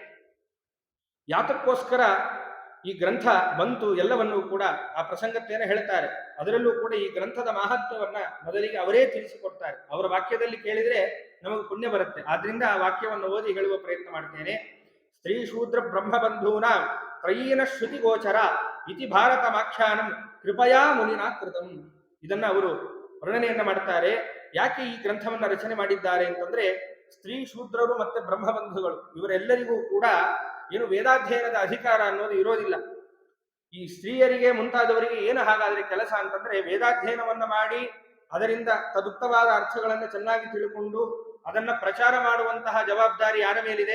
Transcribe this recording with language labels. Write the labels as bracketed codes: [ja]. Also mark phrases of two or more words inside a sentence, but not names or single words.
[kn] ಯಾತಕ್ಕೋಸ್ಕರ ಈ ಗ್ರಂಥ ಬಂತು ಎಲ್ಲವನ್ನೂ ಕೂಡ ಆ ಪ್ರಸಂಗತ್ತೇನೆ ಹೇಳ್ತಾರೆ. ಅದರಲ್ಲೂ ಕೂಡ ಈ ಗ್ರಂಥದ ಮಹತ್ವವನ್ನ ಮೊದಲಿಗೆ ಅವರೇ ತಿಳಿಸಿಕೊಡ್ತಾರೆ. ಅವರ ವಾಕ್ಯದಲ್ಲಿ ಕೇಳಿದ್ರೆ ನಮಗೆ ಪುಣ್ಯ ಬರುತ್ತೆ. ಆದ್ರಿಂದ ಆ ವಾಕ್ಯವನ್ನು ಓದಿ ಹೇಳುವ ಪ್ರಯತ್ನ ಮಾಡ್ತೇನೆ. [sa] ಸ್ತ್ರೀ ಶೂದ್ರ ಬ್ರಹ್ಮಬಂಧೂನ ತ್ರಯೀನ ಶ್ರುತಿ ಗೋಚರ ಇತಿ ಭಾರತಮಾಖ್ಯಾನಂ ಕೃಪಯಾ ಮುನಿನಾ ಕೃತಂ. [kn] ಇದನ್ನ ಅವರು ವರ್ಣನೆಯನ್ನ ಮಾಡ್ತಾರೆ. ಯಾಕೆ ಈ ಗ್ರಂಥವನ್ನ ರಚನೆ ಮಾಡಿದ್ದಾರೆ ಅಂತಂದ್ರೆ, ಸ್ತ್ರೀ ಶೂದ್ರರು ಮತ್ತೆ ಬ್ರಹ್ಮಬಂಧುಗಳು ಇವರೆಲ್ಲರಿಗೂ ಕೂಡ ಏನು ವೇದಾಧ್ಯಯನದ ಅಧಿಕಾರ ಅನ್ನೋದು ಇರೋದಿಲ್ಲ. ಈ ಸ್ತ್ರೀಯರಿಗೆ ಮುಂತಾದವರಿಗೆ ಏನು ಹಾಗಾದ್ರೆ ಕೆಲಸ ಅಂತಂದ್ರೆ, ವೇದಾಧ್ಯಯನವನ್ನ ಮಾಡಿ ಅದರಿಂದ ತದುಕ್ತವಾದ ಅರ್ಥಗಳನ್ನು ಚೆನ್ನಾಗಿ ತಿಳ್ಕೊಂಡು ಅದನ್ನ ಪ್ರಚಾರ ಮಾಡುವಂತಹ ಜವಾಬ್ದಾರಿ ಯಾರ ಮೇಲಿದೆ?